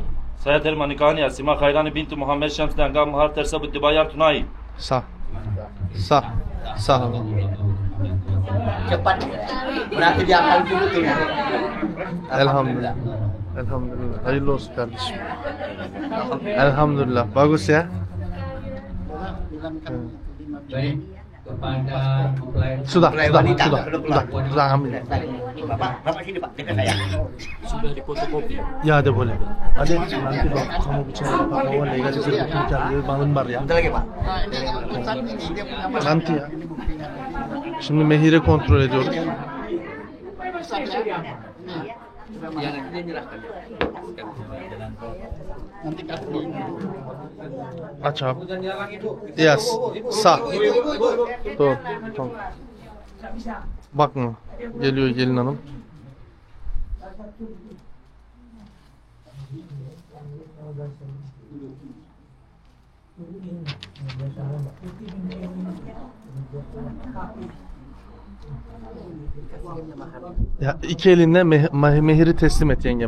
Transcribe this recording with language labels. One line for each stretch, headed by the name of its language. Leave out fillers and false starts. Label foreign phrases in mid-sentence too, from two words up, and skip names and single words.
Indonesian: Saya terima nikahnya Sima Khairani binti Muhammad Syam sedangkan mahar tersebut dibayar tunai. Sah. Sah. Sah. Cepat. Berarti dia akan dulu ya.
Turkish: Elhamdülillah. Elhamdülillah. Hayırlı olsun kardeşim. Elhamdülillah.
Indonesian: Bagus ya. Baik kepada mempelai Sudah ambil. Bapak sini Pak, dekat saya. Sudah difotokopi. Ya ada boleh. Ada nanti Pak, kamu bicara Pak bahwa legalisasi nikah dia bangun bar ya. Bentar lagi Pak. Nanti ya.
Turkish: Şimdi mehiri kontrol ediyoruz.
Indonesian: yang nanti dia nyerahkan. Nanti kasih.
Turkish: Aç abi. Yes. Sağ. Dur. Tamam. Bakma. Geliyor gelin hanım. Ya iki elinle mehiri teslim et yengeme.